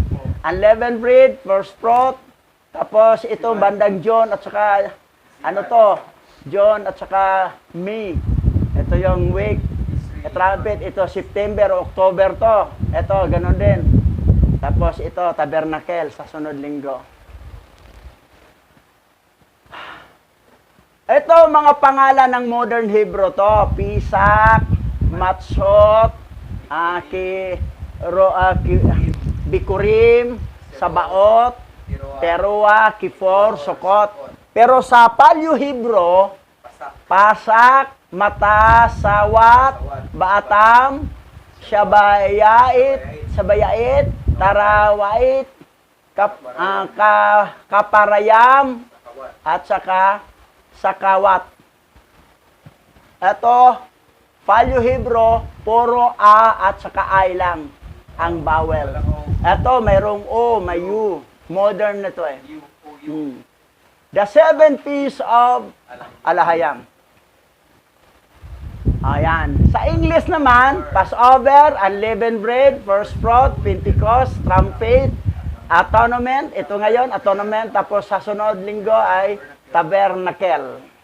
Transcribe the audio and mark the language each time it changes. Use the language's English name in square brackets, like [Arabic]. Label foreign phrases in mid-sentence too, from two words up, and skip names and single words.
[Filipino] Unleavened bread, first fruit, tapos ito bandang John at saka John at saka May. Ito yung week. Trumpet, ito September, October to. Ito, ganun din. Tapos ito, tabernacle sa sunod linggo. Ito, mga pangalan ng [English] modern Hebrew [Filipino] to. Pisak, Matzot, Bikurim, Sabaot, Teruah, Kifor, Sukot. Pero sa Paleo Hebrew, Pasak, Mata, Sawat, Baatam, Sabayait, Tarawait, Kaparayam, at saka Sakawat. Ito, Paleo Hebrew, puro A at saka I lang ang vowel. Ito, mayroong O, may U. Modern na ito eh. [English] The 7 feasts of Alahayam. [Filipino] Ayan. Sa English naman, Passover, Unleavened Bread, First Fruit, Pentecost, Trumpet, Atonement. Ito ngayon, Atonement. Tapos sa sunod linggo ay Tabernacle.